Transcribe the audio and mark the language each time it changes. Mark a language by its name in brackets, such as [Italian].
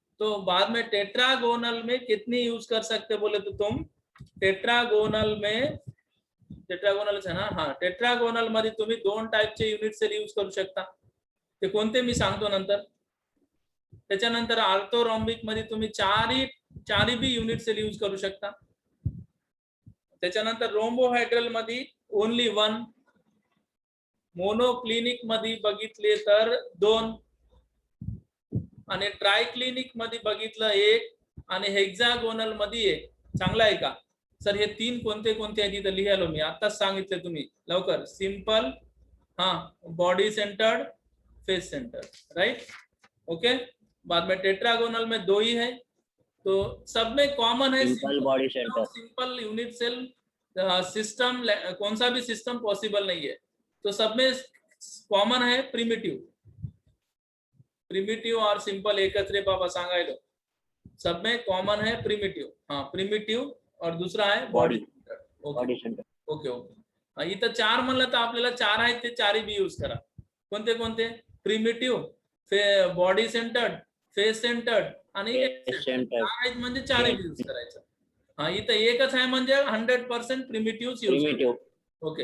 [Hindi] तो बाद में टेट्रागोनल में कितनी यूज कर सकते बोले तो तुम? टेट्रागोनल में, टेट्रागोनल है ना? [Marathi] हाँ, टेट्रागोनल मध्ये तुम्ही 2 टाइपचे युनिट सेल यूज करू शकता. ते कोणते मी सांगतो नंतर. त्याच्यानंतर ऑर्थोरॉम्बिक मध्ये तुम्ही चारही बी युनिट सेल यूज करू शकता. त्याच्यानंतर रोम्बोहायड्रल मध्ये ओनली 1. मोनोक्लिनिक मध्ये बघितले तर 2 आणि ट्रायक्लिनिक मध्ये बघितलं 1 आणि हेक्सागोनल मध्ये 1. चांगला आहे का सर? हे 3 कोणते कोणते आहेत इथं लिहायलो मी. आताच सांगितले तुम्ही लवकर. सिंपल, हाँ, body centred, face centred. Right. Okay. [Hindi] बाद में टेट्रागोनल में 2 ही है, तो सब में कॉमन है simple body centre. Simple unit cell system. कौन सा भी सिस्टम पॉसिबल नहीं है, तो सब में कॉमन है प्रिमिटिव और सिंपल [Marathi] एकच रे बाबा सांगायलो. [Hindi] सब में कॉमन है प्रिमिटिव. हाँ, प्रिमिटिव और दूसरा है बॉडी सेंटर. Okay okay. [Marathi] इथं 4 म्हणलं तर आपल्याला 4 आहेत, ते 4ही बी यूज करा. कोणते कोणते? Primitive, body centred, face centred आणि आहेत म्हणजे 4ही बी यूज करायचं. हा, इथं एकच आहे म्हणजे 100% प्रिमिटिव्ह यूज. ओके.